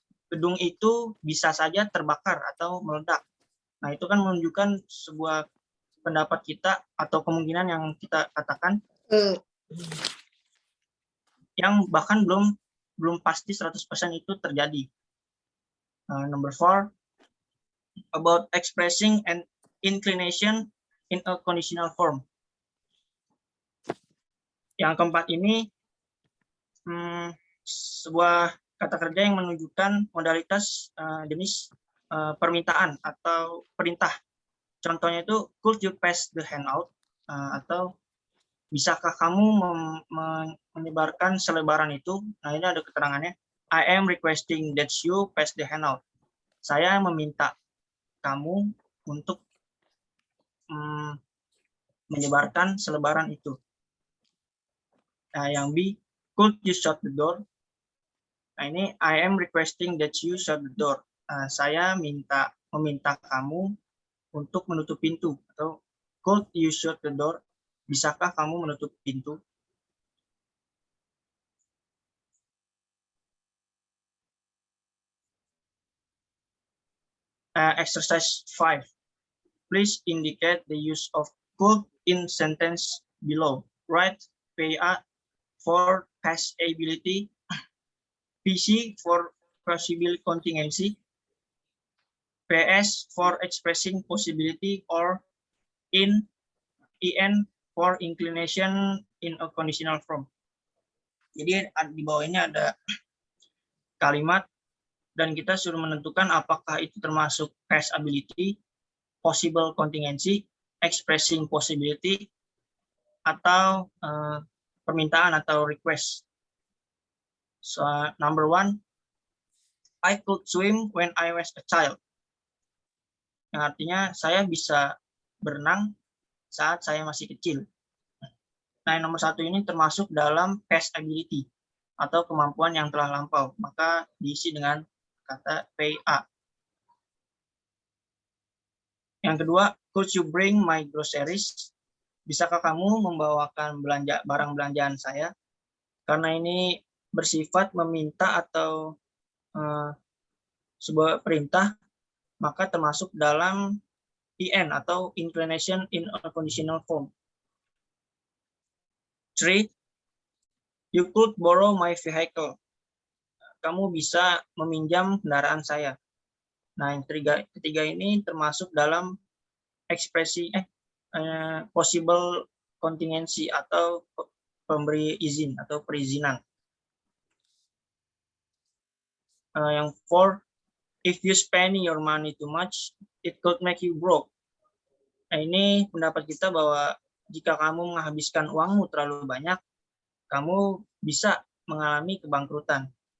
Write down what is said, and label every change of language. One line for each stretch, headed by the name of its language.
Indonesian: Gedung itu bisa saja terbakar atau meledak. Nah, itu kan menunjukkan sebuah pendapat kita atau kemungkinan yang kita katakan yang bahkan belum pasti 100% itu terjadi.
English: Number 4, about expressing an inclination in a conditional form.
Indonesian: Yang keempat ini sebuah kata kerja yang menunjukkan modalitas jenis permintaan atau perintah. Contohnya itu,
English: could you pass the handout?
Indonesian: Atau bisakah kamu menyebarkan selebaran itu? Nah, ini ada keterangannya.
English: I am requesting that you pass the handout.
Indonesian: Saya meminta kamu untuk menyebarkan selebaran itu. Nah, yang B,
English: could you shut the door?
Indonesian: Nah, ini
English: I am requesting that you shut the door.
Indonesian: Saya meminta kamu untuk menutup pintu. Atau
English: could you shut the door?
Indonesian: Bisakah kamu menutup pintu?
English: Exercise 5. Please indicate the use of could in sentence below. Write PA for past ability, PC for possible contingency, PS for expressing possibility, or EN for inclination in a conditional form.
Indonesian: Jadi di bawah ini ada kalimat dan kita suruh menentukan apakah itu termasuk past ability, possible contingency, expressing possibility, atau permintaan atau request.
English: So, number 1, I could swim when I was a child.
Indonesian: Yang artinya saya bisa berenang saat saya masih kecil. Nah, yang nomor 1 ini termasuk dalam past ability atau kemampuan yang telah lampau. Maka diisi dengan kata PA. Yang kedua,
English: could you bring my groceries?
Indonesian: Bisakah kamu membawakan barang belanjaan saya? Karena ini bersifat meminta atau sebuah perintah, maka termasuk dalam IN atau inclination in a conditional form.
English: 3, you could borrow my vehicle.
Indonesian: Kamu bisa meminjam kendaraan saya. Nah, yang ketiga ini termasuk dalam ekspresi possible contingency atau pemberi izin atau perizinan. Yang 4,
English: if you spend your money too much, it could make you broke.
Indonesian: Nah, ini pendapat kita bahwa jika kamu menghabiskan uangmu terlalu banyak, kamu bisa mengalami kebangkrutan.